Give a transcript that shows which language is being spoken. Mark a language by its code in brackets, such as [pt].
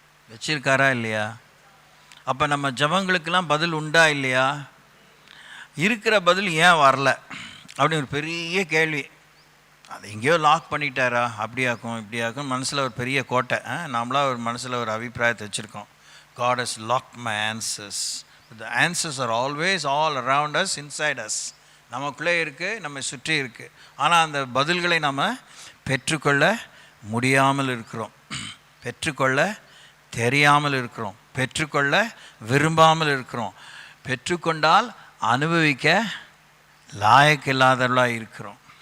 [ta] வச்சிருக்காரா இல்லையா? அப்போ நம்ம ஜபங்களுக்கெல்லாம் பதில் உண்டா இல்லையா? இருக்கிற பதில் ஏன் வரல அப்படின்னு ஒரு பெரிய கேள்வி. அதை எங்கேயோ லாக் பண்ணிட்டாரா? அப்படியாக்கும் இப்படியாக்கும் மனசில் ஒரு பெரிய கோட்டை. நாமளாக ஒரு மனசில் ஒரு அபிப்பிராயத்தை வச்சுருக்கோம். [en] God has locked my answers. The answers are always all around us, inside us. [ta] நமக்குள்ளே இருக்குது, நம்ம சுற்றி இருக்குது. ஆனால் அந்த பதில்களை நம்ம பெற்றுக்கொள்ள முடியாமல் இருக்கிறோம், பெற்றுக்கொள்ள தெரியாமல் இருக்கிறோம், பெற்றுக்கொள்ள விரும்பாமல் இருக்கிறோம், பெற்றுக்கொண்டால் அனுபவிக்க லாயக்கில்லாதவர்களாக இருக்கிறோம்.